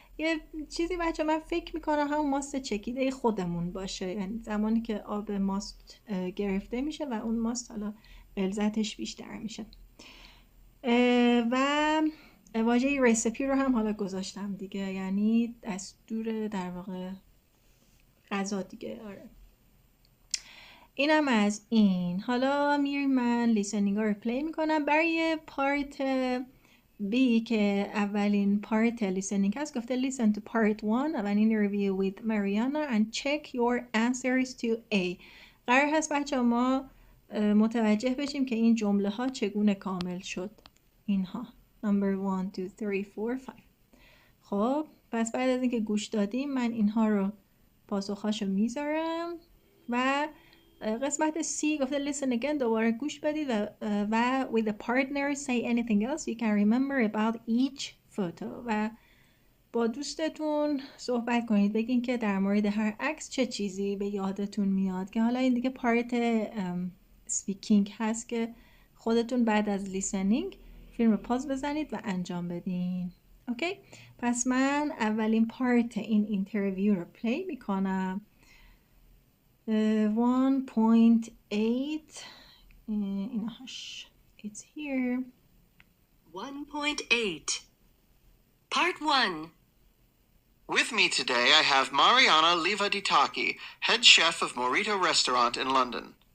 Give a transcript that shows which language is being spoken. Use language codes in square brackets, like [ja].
[fa] یه چیزی بچه من فکر میکنم همون ماست چکیده خودمون باشه، یعنی زمانی که آب ماست گرفته میشه و اون ماست حالا غلظتش بیشتر میشه. و واژه رسیپی رو هم حالا گذاشتم دیگه، یعنی دستور در واقع غذا دیگه. آره اینم از این. حالا میریم من لیسنینگ ها رو پلی میکنم. برای پارت B که اولین پارت لیسنینگ هست گفته [en] listen to part 1 of an interview with Mariana and check your answers to A. [fa] قرار هست بچه ما متوجه بشیم که این جمله ها چگونه کامل شد. اینها number 1 2 3 4 5. خب پس بعد از اینکه گوش دادیم من اینها رو پاسخهاشو میذارم و قسمت C گفته [en] listen again، [fa] دوباره گوش بدید و [en] with a partner say anything else you can remember about each photo [fa] و با دوستتون صحبت کنید، بگین که در مورد هر عکس چه چیزی به یادتون میاد، که حالا این دیگه پارت سپیکینگ هست که خودتون بعد از لیسنینگ فیلم رو پاز بزنید و انجام بدین. اوکی، پس من اولین پارت این اینترویو رو پلی میکنم. 1.8 اینهاش [en] it's here. 1.8 Part 1. With me today I have Mariana Livaditaki, head chef of Morito restaurant in London.